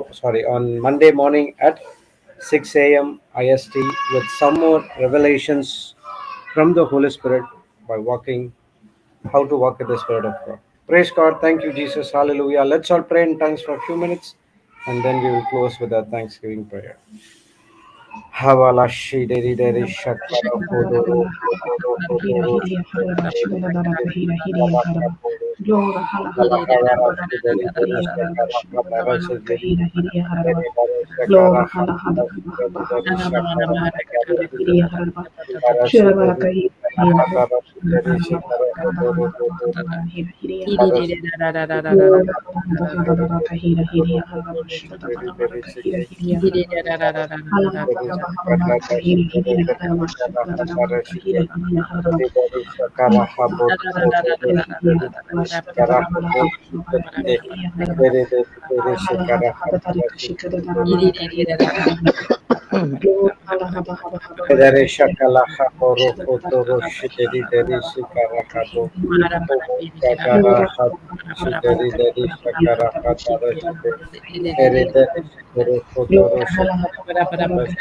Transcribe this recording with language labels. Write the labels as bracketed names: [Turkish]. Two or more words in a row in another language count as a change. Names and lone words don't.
[English] Sorry, on Monday morning at 6 a.m. IST with some more revelations from the Holy Spirit by walking, how to walk in the Spirit of God. Praise God. Thank you, Jesus. Hallelujah. Let's all pray in tongues for a few minutes and then we will close with our Thanksgiving prayer. Havalashi deri deri shakara kodoro kodoro kodoro Glory, hala hala hala hala hiya haraba shiva dara mana kahira hiya haraba Glory, hala hala hala hala hala hala hiya haraba shira bara kahira hiya haraba hala hala hala hiya haraba Glory, hala hala hala kahira hiya haraba shiva dara mana kahira hiya haraba hala hala hala hala kahira hiya haraba shiva dara mana kahira hiya haraba Shakara Habot Dere shakala haboro kotoro shideri deri shikara habo shakara hab shideri deri shakara hatara shide ere deri shikoro kotoro shakara